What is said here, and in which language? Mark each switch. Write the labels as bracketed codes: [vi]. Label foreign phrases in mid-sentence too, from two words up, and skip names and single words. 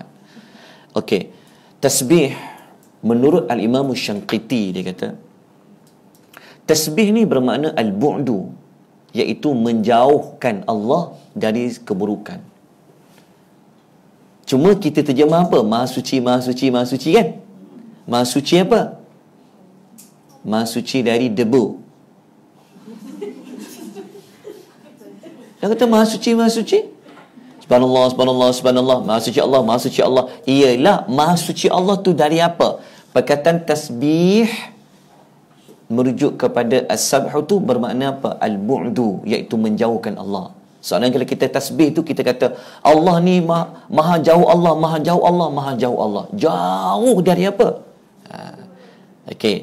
[ms] Okay, tasbih menurut Al-Imam Syanqiti, dia kata tasbih ni bermakna al-bu'du, iaitu menjauhkan Allah dari keburukan. Cuma kita terjemah apa? Maha suci, maha suci, maha suci kan? Maha suci apa? Maha suci dari debu. Dia kata maha suci, maha suci. [ar] سبحان الله، سبحان الله، سبحان الله. [ms] Maha suci Allah, maha suci Allah. Iyalah, maha suci Allah tu dari apa? Perkataan tasbih merujuk kepada as-sabhu tu bermakna apa? Al-bu'du, iaitu menjauhkan Allah. Soalnya kalau kita tasbih tu, kita kata Allah ni maha jauh Allah, maha jauh Allah, maha jauh Allah. Jauh dari apa? Okey.